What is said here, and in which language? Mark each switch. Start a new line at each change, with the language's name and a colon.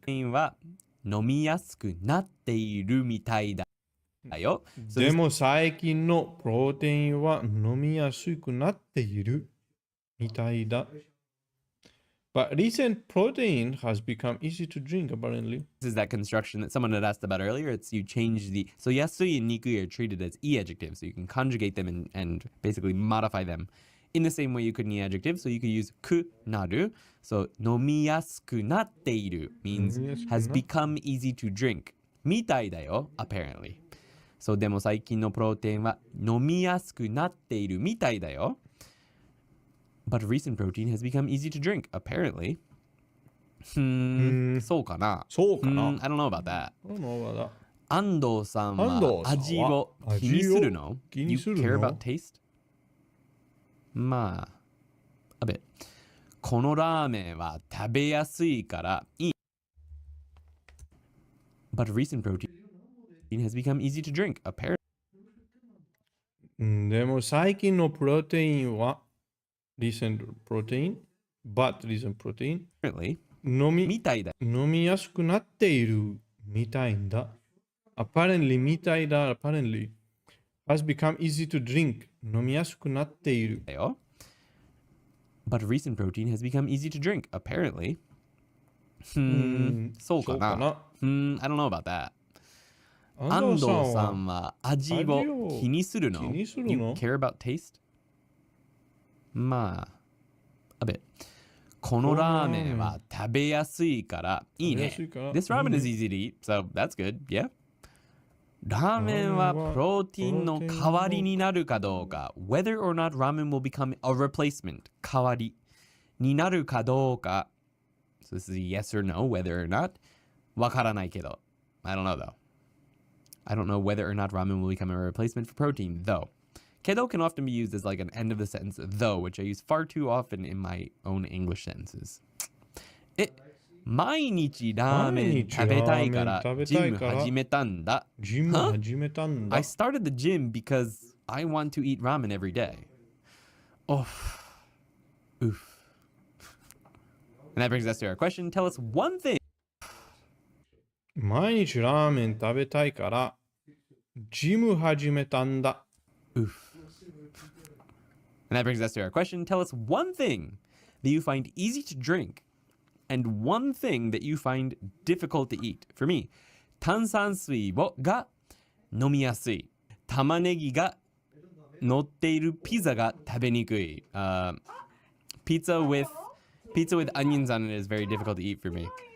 Japanese: プロテインは飲みやすくなっているみたいだよ。でも最近のプロテインは飲みやすくなっているみたいだ。
English: But recent protein has become easy to drink, apparently. This is that construction that someone had asked about earlier. It's you change the... So yasui and nikui are treated as e adjectives, so you can conjugate them and basically modify them in the same way you could an e adjective. So you could use ku naru. So nomiyasu natte iru means has become easy to drink. Mitai da yo, apparently.
Japanese: So でも最近のプロテインは飲みやすくなっているみたいだよ。
English: But recent protein has become easy to drink, apparently.
Japanese: そうかな。
English: I don't know about that. 安藤さん
Japanese: は味を気にするの？
English: You care about taste?
Japanese: まあ、
English: a bit.
Japanese: このラーメンは食べやすいからいい。
English: But recent protein has become easy to drink, apparently.
Japanese: でも最近のプロテインは
English: recent protein, but recent protein
Japanese: みたいだ。飲みやすくなっているみたいんだ。apparently みたいだ。
English: apparently has become easy to drink
Japanese: 飲みやすくなっている。だよ。
English: But recent protein has become easy to drink, apparently.
Japanese: そうかな。
English: I don't know about that.
Japanese: 安藤さんは味を気にするの？
English: You care about taste? まあ、a bit.
Japanese: このラーメンは食べやすいからいいね。
English: This ramen is easy to eat, so that's good, yeah.
Japanese: ラーメンはプロテインの代わりになるかどうか。
English: Whether or not ramen will become a replacement.
Japanese: 代わりになるかどうか。
English: So this is a yes or no, whether or not.
Japanese: わからないけど。
English: I don't know though. I don't know whether or not ramen will become a replacement for protein, though. Kedo can often be used as like an end of the sentence, though, which I use far too often in my own English sentences.
Japanese: 毎日ラーメン食べたいからジム始めたんだ。ジム始めたんだ。
English: I started the gym because I want to eat ramen every day. Oh, oof. And that brings us to our question. Tell us one thing.
Japanese: 毎日ラーメン食べたいからジム始めたんだ。
English: Oof. And that brings us to our question. Tell us one thing that you find easy to drink and one thing that you find difficult to eat. For me,
Japanese: 炭酸水が飲みやすい。玉ねぎが乗っているピザが食べにくい。
English: Pizza with onions on it is very difficult to eat for me.